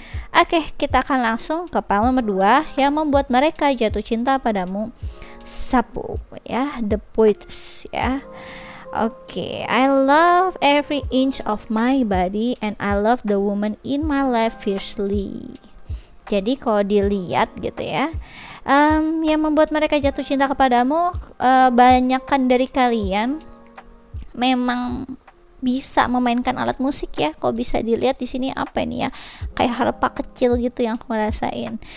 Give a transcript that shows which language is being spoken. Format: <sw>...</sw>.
<id>Oke, kita akan langsung ke file nomor 2 yang membuat mereka jatuh cinta padamu, Sapu ya, The Poets ya.</id> <en>Oke, I love every inch of my body and I love the woman in my life fiercely.</en> <id>Jadi kalau dilihat gitu ya, yang membuat mereka jatuh cinta kepadamu, banyakkan dari kalian memang bisa memainkan alat musik ya. Kalau bisa dilihat di sini apa ini ya, kayak harpa kecil gitu yang aku rasain.</id>